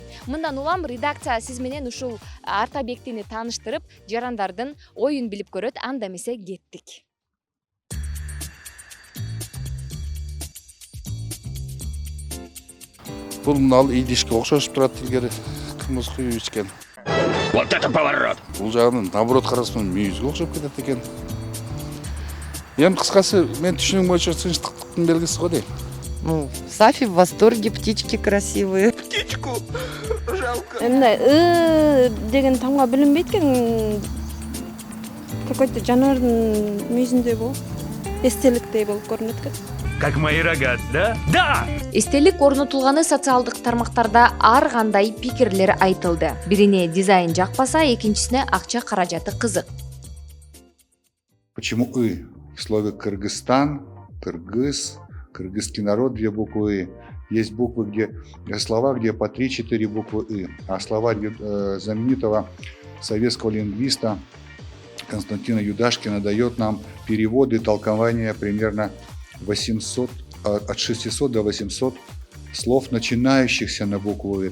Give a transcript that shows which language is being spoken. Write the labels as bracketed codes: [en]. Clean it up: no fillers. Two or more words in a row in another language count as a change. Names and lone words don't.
[ky] Мындан улам редакция сиз менен ушул арт объектини тааныштырып, жарандардын оюн билип көрөт. Анда эмесе кеттик. Бул мынал идишке окшошуп турат илгери кымыз күйүп ичкен. [ru] Вот это поворот! [ky] Бул жагынан наоборот карасам мүйүзгө окшоп кетет экен. Эми кыскасы мен түшүнүгүм боюнча тынчтыктын белгиси го дейм. [ru] Ну, Сафи в восторге, птички красивые. Птичку! Жалко. [ky] Мындай деген тамга билинбейт экен. Какой-то жаныбардын мүйүзүндөй болуп, эстеликтей болуп көрүнөт экен. [ru] Как мои рога, да? Да! [ky] Эстелик орнотулганы социалдык тармактарда ар кандай пикирлер айтылды. Бирине дизайн жакпаса, экинчисине акча каражаты кызык. [ru] Почему «ы»? В слове Кыргызстан, кыргыз, кыргызский народ, 2 буквы «ы». Есть буквы, слова, где по 3-4 буквы «ы». А слова знаменитого советского лингвиста Константина Юдашкина дает нам переводы и толкования примерно 800, от 600 до 800 слов, начинающихся на букву «ы».